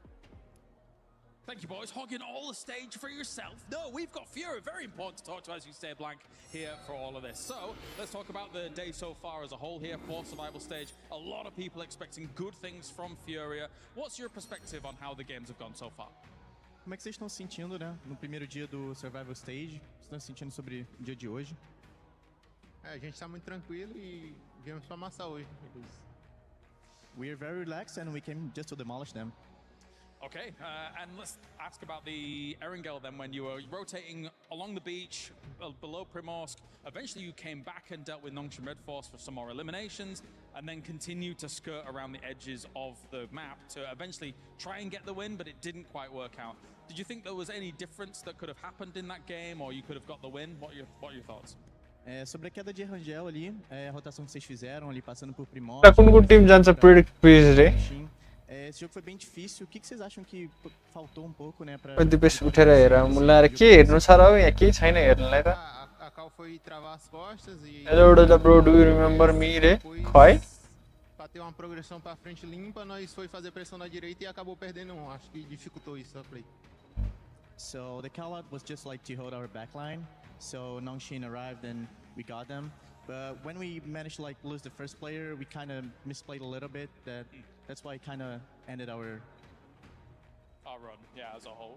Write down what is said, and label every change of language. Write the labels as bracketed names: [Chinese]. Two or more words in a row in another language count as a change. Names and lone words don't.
[English] Thank you, boys. Hogging all the stage for yourself. No, we've got Fury. Very important to talk to, as you say, Blank, here for all of this. So let's talk about the day so far as a whole here for Survival Stage. A lot of people expecting good things from Furia. What's your perspective on how the games have gone so far? [Portuguese] Como é que vocês estão se sentindo, né? No primeiro dia do Survival Stage. Vocês estão se sentindo sobre o dia de hoje? A gente está muito tranquilo e viemos para amassar hoje. [English] We are very relaxed and we came just to demolish them. Okay, and let's ask about the Erangel then. When you were rotating along the beach below Primorsk, eventually you came back and dealt with Nongshim Red Force for some more eliminations, and then continued to skirt around the edges of the map to eventually try and get the win, but it didn't quite work out. Did you think there was any difference that could have happened in that game, or you could have got the win? What are your thoughts? [Portuguese] Sobre a queda de Erangel ali, a rotação que vocês fizeram ali, passando por Primorsk. Algum time já se predict. Esse jogo foi bem difícil. O que vocês acham que faltou um pouco, né, para [Nepali] उठेर हेर मुलाएर के हेर्नु छ र यहाँ केही छैन हेर्नलाई त [Portuguese] A Cal foi travar as costas e [English] Hello bro, do you remember me [Nepali] रे खै [Portuguese] para ter uma progressão para frente limpa, nós foi fazer pressão na direita e acabou perdendo um. Acho que dificultou isso a play. [English] So the call out was just like to hold our backline. So Nongshim arrived and we got them. But when we managed to like lose the first player, we kind of misplayed a little bit. That's why it kind of ended our run, yeah, as a whole.